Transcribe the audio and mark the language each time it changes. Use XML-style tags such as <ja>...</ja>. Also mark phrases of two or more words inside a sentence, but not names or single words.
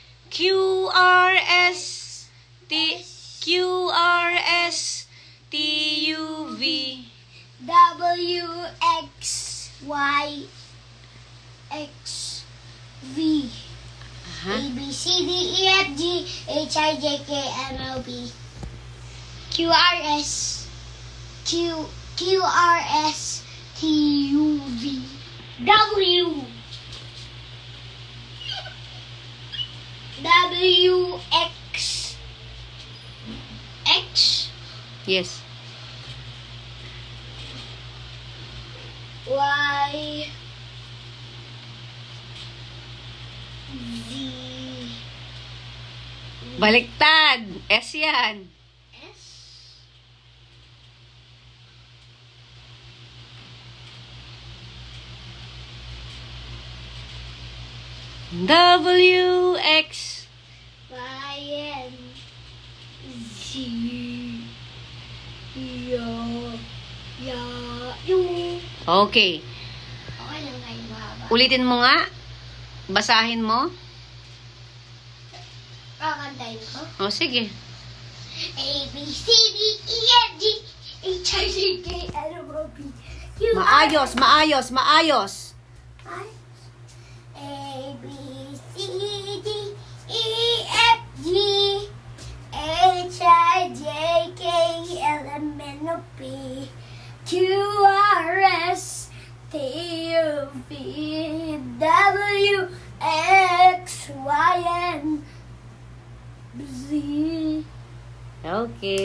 <en>QRS QRSTUV. W X Y X V Aha. A B C D E F G H I J K L M N O P Q R S T U V W X Yes. Y Z</en> <tl>Baliktad. S yan.</tl> <en>S WX. Y N Z U. Okay.</en> <tl>Okay lang kayo mahaba. Ulitin mo nga. Basahin mo. Kakantayin ko. O, sige.</tl> <en>A, B, C, D, E, F, G, H, I, J, K, L, M, N, O, P, Q, R,</en> <tl>Maayos, maayos, maayos.</tl> <en>I. A, B, C, D, E, F, G, H, I, J, K, L, M, N, O, P, Q, R, S, T, U, V, W, X, Y, and Z.</en>